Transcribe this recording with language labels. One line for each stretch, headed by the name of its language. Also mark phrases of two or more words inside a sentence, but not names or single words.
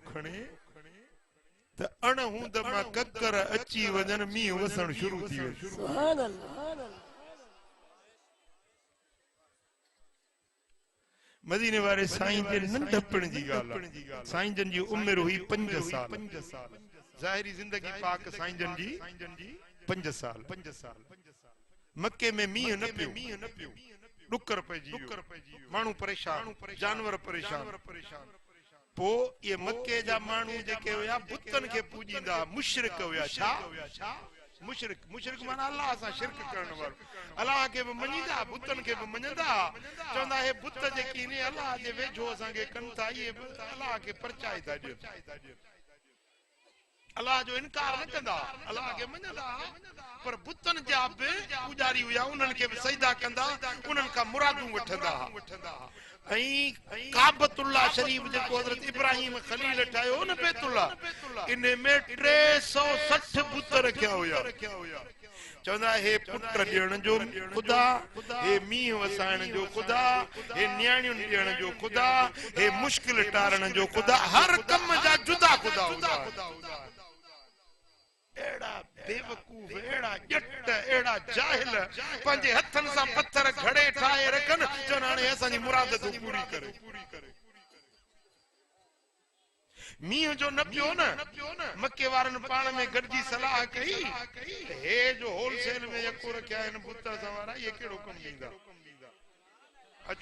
Sindhi: त अण हूंद मां ककर अची वजन मींहुं वसण शुरू थी वयो
Arabic: سبحان الله
Sindhi: मदीने वारे साईं जे नंढपण जी ॻाल्हि साईं जन जी उम्र हुई 5 साल ज़ाहिरी जिंदगी पाक साईं जन जी 5 साल मक्के में मींहुं न पियो डुकर पइजी वियो माण्हू परेशान जानवर परेशान पो ये मक्के जा मानू जेके होया बुतन के पूजींदा मुशरिक होया छा मुशरिक माना अल्लाह सा शिरक करण वारो अल्लाह के भी मञीदा बुतन के भी मञदा चवंदा हे बुत जेकी ने अल्लाह जे वेझो असा के कन था ये अल्लाह के परचाई था दियो अल्लाह जो इनकार न कंदा अल्लाह के मञदा पर बुतन जा बि पुजारी हुया उन्हनि के भी सजदा कंदा उन्हनि का मुरादूं वठंदा काबतुल्लाह शरीफ जेको हजरत इब्राहिम खलील ठायो न बैतुल्लाह इने में 360 बुत रखया हुया चवंदा हे पुट ॾियण जो खुदा हे मींहुं वसाइण जो खुदा हे न्याणियुन ॾियण जो खुदा हे मुश्किल टारण जो खुदा हर कम जा जुदा खुदा एड़ा बेवकूफ एड़ा जट एड़ा जाहिल पंजे हथन सा पत्थर घड़े ठाए रखन जो नाने असांजी मुराद तू पूरी करे मींह जो न पियो न मके वारन पाण में गॾजी सलाह कई हे जो होलसेल में यको रखिया आहिनि बुत सवारा ये केड़ो कम ॾींदा अचो